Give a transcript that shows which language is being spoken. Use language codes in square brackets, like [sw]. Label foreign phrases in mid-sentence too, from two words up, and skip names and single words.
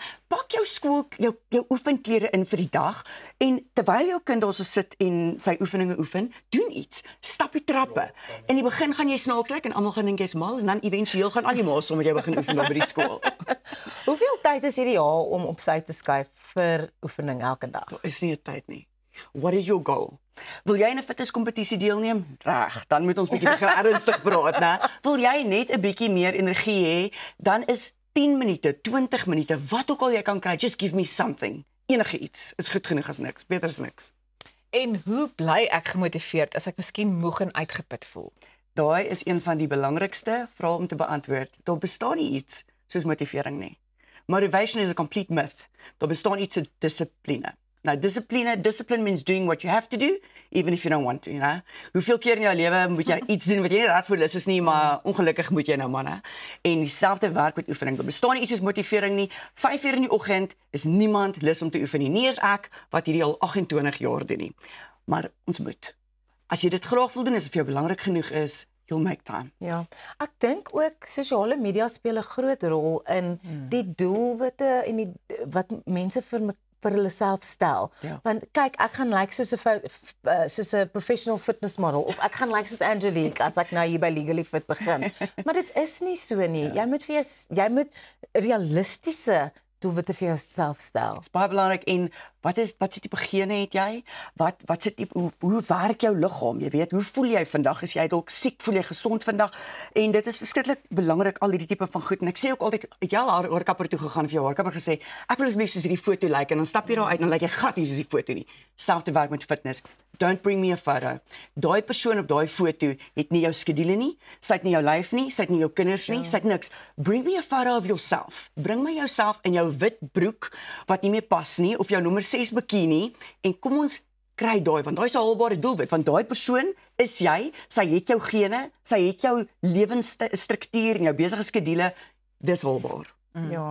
[af] Pak jou skool jou oefenklere in vir die dag en terwyl jou kind daar so sit en sy oefeninge oefen, doen iets. Stap die trappe. In die begin gaan jy snaaks lyk en almal gaan dink jy's mal en dan éventueel gaan al die ma's saam met jou begin oefen by die skool. Hoeveel tyd is ideaal om op sy te skuif vir oefening elke dag? Daar is nie 'n tyd nie. [en] What is your goal? [af] Wil jy in 'n fitnesskompetisie deelneem? Reg, dan moet ons bietjie begin ernstig praat, né? Wil jy net 'n bietjie meer energie hê, dan is 10 minute, 20 minute, wat ook al jy kan kry, [en] just give me something. [af] Enige iets is goed genoeg as niks, beter as niks. En hoe bly ek gemotiveerd as ek miskien moeg en uitgeput voel? Daai is een van die belangrikste vrae om te beantwoord. Daar bestaan nie iets soos motivering nie. [en] Motivation is a complete myth. [af] Daar bestaan iets soos dissipline. Nou, [en] discipline means doing what you have to do, even if you don't want to, you know. [af] Hoeveel keer in jou lewe moet jy iets doen wat jy nie reg voel is nie, maar ongelukkig moet jy nou man, hè. En dieselfde werk met oefening. Daar bestaan nie iets soos motivering nie. 5 uur in die oggend is niemand lus om te oefen nie. Nie eens ek wat hierdie al 28 jaar doen nie. Maar ons moet. As jy dit graag wil doen, as dit vir jou belangrik genoeg is, [en] you'll make time. [af] Ja, ek dink ook sosiale media speel 'n groot rol in die doelwitte en wat mense vir hulle self stel. Ja. Want kyk, ek gaan lyk soos 'n [en] professional fitness model [af] of ek gaan lyk soos Angelique as ek nou hier by Legally Fit begin. Maar dit is nie so nie. Jy moet realistiese doelwitte vir jouself stel. Dit is baie belangrik en wat is tipe gene het jy? Wat sit hoe werk jou liggaam? Jy weet, hoe voel jy vandag? Is jy dalk siek? Voel jy gesond vandag? En dit is verskriklik belangrik al hierdie tipe van goed. En ek sê ook altyd, het jy al haarkapper toe gegaan of jou haarkapper gesê, ek wil asseblief soos hierdie foto lyk en dan stap jy daar uit en dan lyk jy glad nie soos die foto nie. Selfde werk met fitness. [en] Don't bring me a photo. [af] Daai persoon op daai foto het nie jou skedule nie, sy het nie jou lyf nie, sy het nie jou kinders nie, sy het niks. [en] Bring me a photo of yourself. [af] Bring my jouself in jou wit broek wat nie meer pas nie of jou nommer 6 bikini en kom ons kry daai want daai is 'n haalbare doelwit want daai persoon is jy, sy het jou gene, sy het jou lewensstruktuur en jou besige skedule, dis haalbaar. Ja.